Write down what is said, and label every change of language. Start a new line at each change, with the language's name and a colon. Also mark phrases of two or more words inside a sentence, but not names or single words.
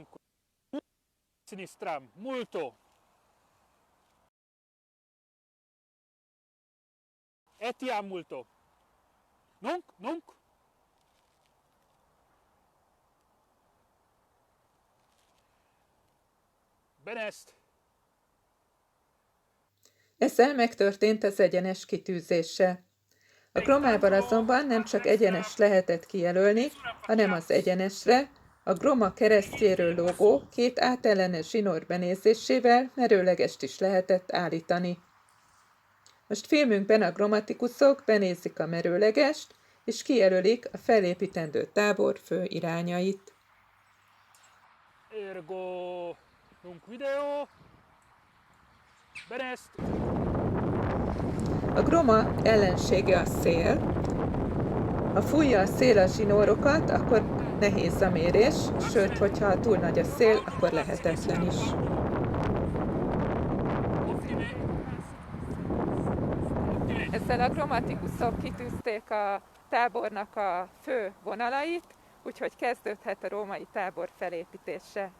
Latin: Sinistram, multo. Etiam multo. Nunc. Bene est.
Hungarian: Ezzel megtörtént az egyenes kitűzése. A gromával azonban nem csak egyenes lehetett kijelölni, hanem az egyenesre, a groma keresztjéről lógó két átellenes zsinór benézésével merőlegest is lehetett állítani. Most filmünkben a Grammaticusok benézik a merőlegest, és kijelölik a felépítendő tábor fő irányait.
Latin: Ergo nunc video. Bene est.
Hungarian: A groma ellensége a szél. Ha fújja a szél a zsinórokat, akkor nehéz a mérés, sőt, hogyha túl nagy a szél, akkor lehetetlen is. Ezzel a Grammaticusok kitűzték a tábornak a fő vonalait, úgyhogy kezdődhet a római tábor felépítése.